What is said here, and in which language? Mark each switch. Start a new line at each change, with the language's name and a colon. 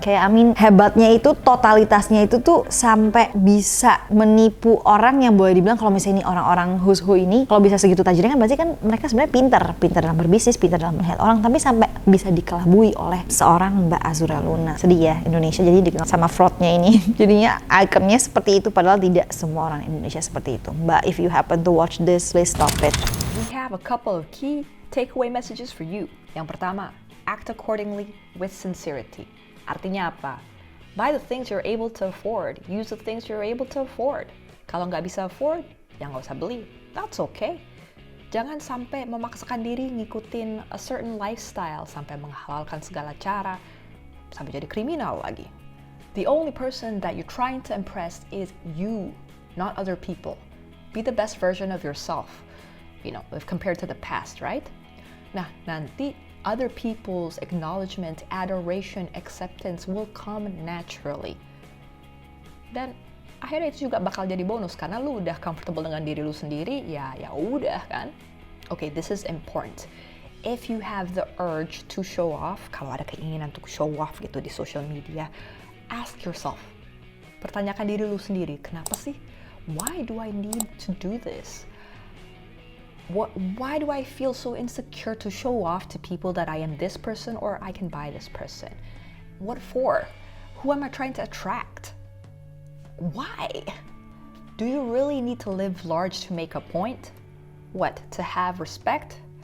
Indonesian: Kayak hebatnya itu, totalitasnya itu tuh sampai bisa menipu orang yang boleh dibilang kalau misalnya ini orang-orang who's who ini, kalau bisa segitu tajirnya kan berarti kan mereka sebenarnya pintar dalam berbisnis, pintar dalam melihat orang, tapi sampai bisa dikelabui oleh seorang Mbak Azura Luna. Sedih ya Indonesia jadi dikenal sama fraudnya ini. Jadinya ikonnya seperti itu, padahal tidak semua orang Indonesia seperti itu.
English: Mbak, if you happen to watch this, please stop it. We have a couple of key takeaway messages for you.
Indonesian: Yang pertama,
English: act accordingly with sincerity.
Indonesian: Artinya apa?
English: Buy the things you're able to afford. Use the things you're able to afford.
Indonesian: Kalau nggak bisa afford, ya nggak usah beli.
English: That's okay.
Indonesian: Jangan sampai memaksakan diri ngikutin
English: a certain lifestyle
Indonesian: sampai menghalalkan segala cara, sampai jadi kriminal lagi.
English: The only person that you're trying to impress is you, not other people. Be the best version of yourself, if compared to the past, right?
Indonesian: Nah, nanti
English: other people's acknowledgement, adoration, acceptance will come naturally.
Indonesian: Dan akhirnya itu juga bakal jadi bonus karena lu udah comfortable dengan diri lu sendiri, ya udah kan.
English: Okay, this is important. If you have the urge to show off,
Indonesian: kalau ada keinginan untuk show off gitu di social media,
English: ask yourself.
Indonesian: Pertanyakan diri lu sendiri, kenapa sih?
English: Why do I need to do this? Why do I feel so insecure to show off to people that I am this person or I can buy this person? What for? Who am I trying to attract? Why? Do you really need to live large to make a point? What, to have respect?